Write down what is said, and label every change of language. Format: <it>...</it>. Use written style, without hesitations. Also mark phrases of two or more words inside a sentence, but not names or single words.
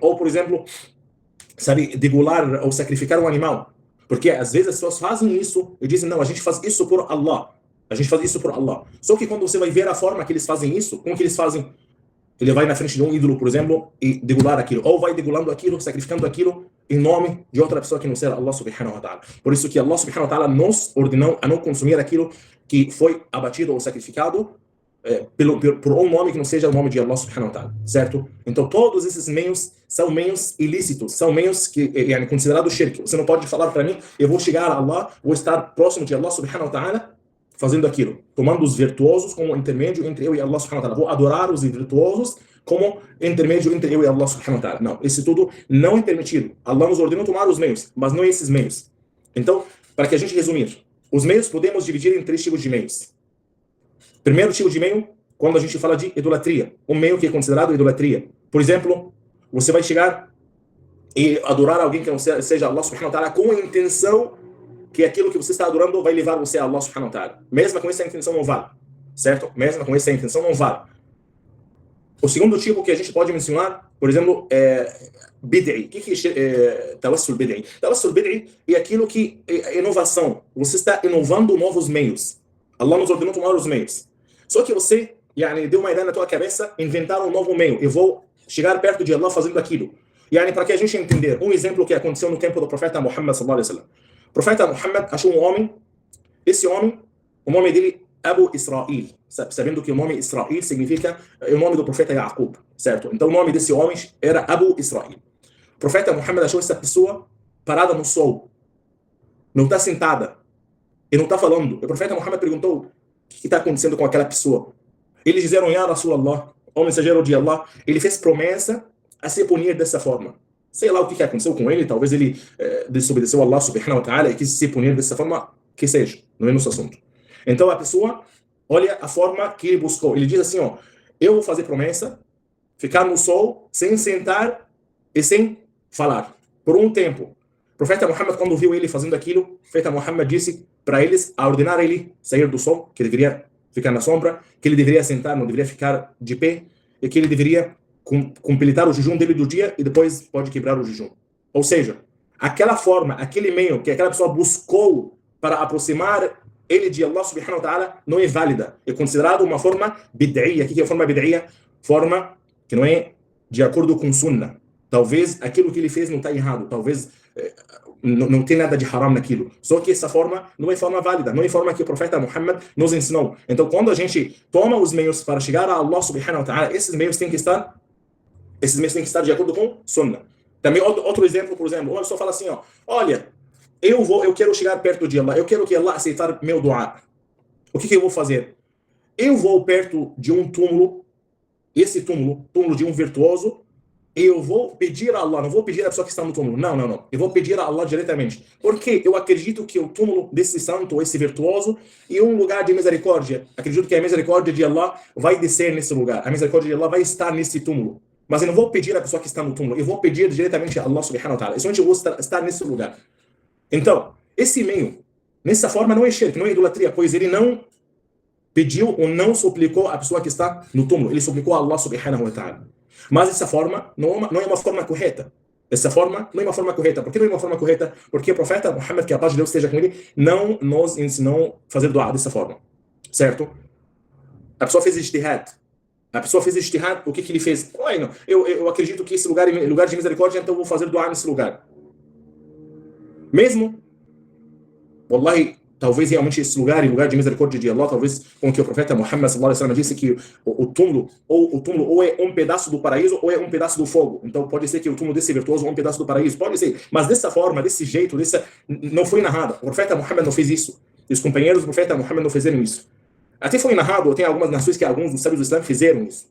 <pt>Ou, por exemplo, sabe, degolar ou sacrificar um animal. Porque às vezes as pessoas fazem isso e dizem, não, a gente faz isso por Allah. A gente faz isso por Allah. Só que quando você vai ver a forma que eles fazem isso, como que eles fazem? Ele vai na frente de um ídolo, por exemplo, e degolar aquilo. Ou vai degolando aquilo, sacrificando aquilo em nome de outra pessoa que não seja</pt> <ar>الله سبحانه وتعالى.</ar> <pt>Por isso que</pt> <ar>الله سبحانه وتعالى</ar> <pt>nos ordenou a não consumir aquilo que foi abatido ou sacrificado por um nome que não seja o nome de</pt> <ar>الله سبحانه وتعالى,</ar> <pt>certo? Então todos esses meios são meios ilícitos, são meios que é considerado shirk. Você não pode falar para mim, eu vou chegar a Allah, vou estar próximo de</pt> <ar>الله سبحانه وتعالى,</ar> <pt>fazendo aquilo, tomando os virtuosos como intermédio entre eu e</pt> <ar>الله سبحانه وتعالى.</ar> <pt>Vou adorar os virtuosos como intermédio entre eu e</pt> <ar>الله سبحانه وتعالى.</ar> <pt>Não, isso tudo não é permitido. Allah nos ordenou tomar os meios, mas não esses meios. Então, para que a gente resumir, os meios podemos dividir em 3 tipos de meios. Primeiro tipo de meio, quando a gente fala de idolatria, um meio que é considerado idolatria. Por exemplo, você vai chegar e adorar alguém que não seja</pt> <ar>الله سبحانه وتعالى</ar> <pt>com a intenção que aquilo que você está adorando vai levar você a</pt> <ar>الله سبحانه وتعالى.</ar> <pt>Mesmo com essa intenção não vale, certo? Mesmo com essa intenção não vale. O segundo tipo que a gente pode mencionar, por exemplo, é bid'i. O que é</pt> <ar>توسل بدعي? توسل بدعي</ar> <pt>é aquilo que é inovação. Você está inovando novos meios. Allah nos ordenou tomar os meios. Só que você deu uma ideia na tua cabeça, inventar um novo meio. Eu vou chegar perto de Allah fazendo aquilo. Para que a gente entender, um exemplo que aconteceu no tempo do profeta Muhammad</pt> <ar>صلى الله عليه وسلم.</ar> <pt>O profeta Muhammad achou um homem, esse homem, o nome dele Abu Israel, sabendo que o nome Israel significa o nome do profeta Yaqub, certo? Então o nome desse homem era Abu Israel. O profeta Muhammad achou essa pessoa parada no sol, não está sentada, e não está falando. O profeta Muhammad perguntou o que está acontecendo com aquela pessoa. Eles disseram,</pt> <ar>يا رسول الله,</ar> <pt>o mensageiro de Allah, ele fez promessa a se punir dessa forma. Sei lá o que aconteceu com ele, talvez ele desobedeceu a</pt> <ar>الله سبحانه وتعالى</ar> <pt>e quis se punir dessa forma, que seja, não é nosso assunto. Então a pessoa, olha a forma que ele buscou. Ele diz assim, eu vou fazer promessa, ficar no sol, sem sentar e sem falar, por um tempo. O profeta Muhammad, quando viu ele fazendo aquilo, o profeta Muhammad disse para eles, a ordenar ele sair do sol, que ele deveria ficar na sombra, que ele deveria sentar, não deveria ficar de pé, e que ele deveria completar o jejum dele do dia e depois pode quebrar o jejum. Ou seja, aquela forma, aquele meio que aquela pessoa buscou para aproximar ele de</pt> <ar>الله سبحانه وتعالى</ar> <pt>não é válida. É considerado uma forma bid'iyya. O que é forma bid'iyya? Forma que não é de acordo com sunnah. Talvez aquilo que ele fez não está errado. Talvez não tem nada de haram naquilo. Só que essa forma não é forma válida. Não é forma que o profeta Muhammad nos ensinou. Então, quando a gente toma os meios para chegar a</pt> <ar>الله سبحانه وتعالى,</ar> <pt>esses meios têm que estar de acordo com sunnah. Também outro exemplo, por exemplo, uma pessoa fala assim, olha, eu quero chegar perto de Allah, eu quero que Allah aceitar meu dua. O que eu vou fazer? Eu vou perto de um túmulo, esse túmulo de um virtuoso, e eu vou pedir a Allah, não vou pedir a pessoa que está no túmulo, não. Eu vou pedir a Allah diretamente. Porque eu acredito que o túmulo desse santo, esse virtuoso, é um lugar de misericórdia. Acredito que a misericórdia de Allah vai descer nesse lugar. A misericórdia de Allah vai estar nesse túmulo. Mas eu não vou pedir a pessoa que está no túmulo, eu vou pedir diretamente a</pt> <ar>الله سبحانه وتعالى.</ar> <pt>Eu somente vou estar nesse lugar. Então, esse meio, nessa forma, não é shirk, não é idolatria, pois ele não pediu ou não suplicou a pessoa que está no túmulo, ele suplicou a</pt> <ar>الله سبحانه وتعالى.</ar> <pt>Mas essa forma não é uma forma correta. Essa forma não é uma forma correta. Por que não é uma forma correta? Porque o profeta Muhammad, que a paz de Deus esteja com ele, não nos ensinou a fazer dua dessa forma. Certo? A pessoa fez ijtihad. O que ele fez? Eu acredito que esse lugar é lugar de misericórdia, então eu vou fazer dua nesse lugar. Mesmo, wallahi, talvez realmente esse lugar é lugar de misericórdia de Allah, talvez com que o profeta Muhammad</pt> <ar>صلى الله عليه وسلم</ar> <pt>disse que o túmulo ou é um pedaço do paraíso ou é um pedaço do fogo. Então pode ser que o túmulo desse virtuoso é um pedaço do paraíso, pode ser, mas dessa forma, desse jeito, não foi narrado. O profeta Muhammad não fez isso. E os companheiros do profeta Muhammad não fizeram isso. Até foi narrado, tem algumas nações que alguns dos sábios do Islã fizeram isso.</pt>